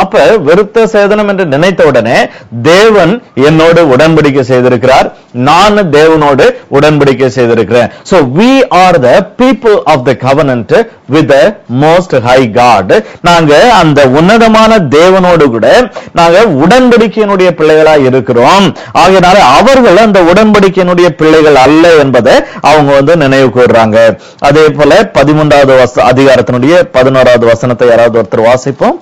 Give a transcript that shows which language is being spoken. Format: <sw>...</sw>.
<ta>அப்ப விருத்த சேதனம் என்று நினைத்த உடனே தேவன் என்னோடு உடன்படிக்கை செய்திருக்கிறார், நான் தேவனோடு உடன்படிக்கை செய்திருக்கிறேன்.</ta> <en>So we are the people of the covenant with the most high God.</en> <ta>நாங்க அந்த உன்னதமான தேவனோடு கூட நாங்க உடன்படிக்கையினுடைய பிள்ளைகளா இருக்கிறோம். ஆகையினால அவர்கள் அந்த உடன்படிக்கையினுடைய பிள்ளைகள் அல்ல என்பதை அவங்க வந்து நினைவு கூறுறாங்க. அதே போல 13வது அதிகாரத்தினுடைய 11வது வசனத்தை யாராவது ஒருத்தர் வாசிப்போம்.</ta>